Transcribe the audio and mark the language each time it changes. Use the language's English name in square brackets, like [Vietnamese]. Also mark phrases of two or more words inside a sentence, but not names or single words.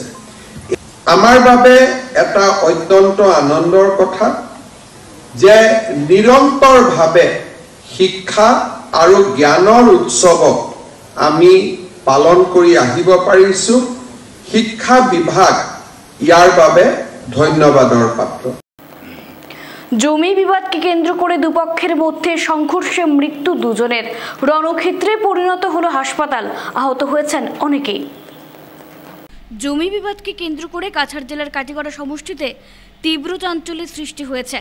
[Assamese] আমাৰ বাবে এটা অত্যন্ত আনন্দৰ কথা যে নিৰন্তৰভাৱে শিক্ষা আৰু জ্ঞানৰ উৎসৱক আমি পালন কৰি আহিব পাৰিছো। শিক্ষা বিভাগ ইয়াৰ বাবে ধন্যবাদৰ পাত্ৰ। [Bangla] জমি বিবাদকে কেন্দ্র করে দুপক্ষের মধ্যে সংঘর্ষে মৃত্যু দুজনের। রণক্ষেত্রে পরিণত হলো হাসপাতাল, আহত হয়েছেন অনেকেই। জমি বিবাদকে কেন্দ্র করে কাছাড় জেলার কাটিগড়া সমষ্টিতে তীব্র চাঞ্চল্যের সৃষ্টি হয়েছে।